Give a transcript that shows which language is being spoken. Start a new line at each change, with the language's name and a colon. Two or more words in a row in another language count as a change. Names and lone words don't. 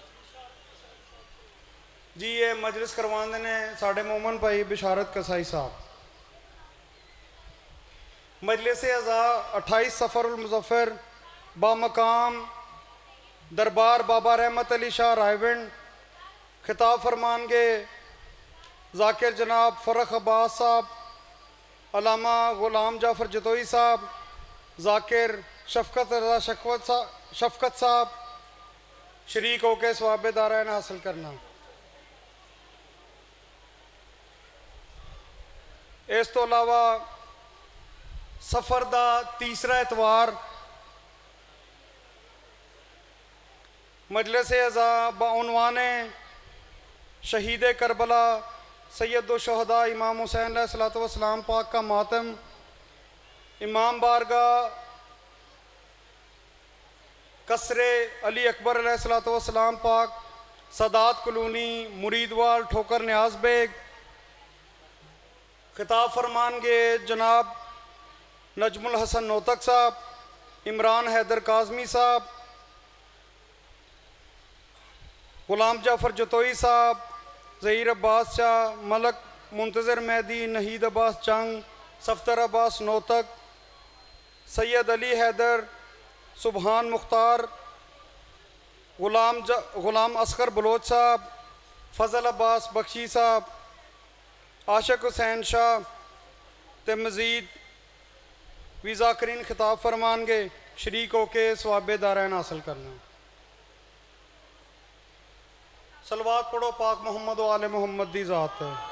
Punjabi: جی یہ مجلس کروانے نے ساڈے مومن بھائی بشارت قصائی صاحب.
Urdu: مجلس عزا 28 صفر المظفر بمقام دربار بابا رحمت علی شاہ رائیونڈ.
Punjabi: خطاب فرمانگے ذاکر جناب فرخ عباس صاحب، علامہ غلام جعفر جتوئی صاحب، ذاکر شفقت رضا شفقت صاحب.
Urdu: شریک ہو کر ثواب دارین حاصل کرنا. اس تو علاوہ صفر کا تیسرا اتوار مجلس عزا بعنوان شہید کربلا سید الشہدا امام حسین
Arabic: علیه الصلاة والسلام
Urdu: پاک کا ماتم امام بارگاہ قصر علی اکبر
Arabic: علیه الصلاة والسلام
Urdu: پاک سادات کالونی مریدوال ٹھوکر نیاز بیگ.
Punjabi: خطاب فرمانگے جناب نجم الحسن نوتک صاحب, عمران حیدر کاظمی صاحب, غلام جعفر جتوئی صاحب، ظہیر عباس شاہ، ملک منتظر مہدی، ناہید عباس چنگ، صفدر عباس نوتک، سید علی حیدر، سبحان مختار، غلام اصغر بلوچ صاحب، فضل عباس بخشی صاحب، عاشق حسین شاہ تے مزید بھی ذاکرین. خطاب فرمانگے شریک ہوکے ثواب دارین حاصل کرنا. صلوات پڑھو پاک محمد و آل محمد دی ذات.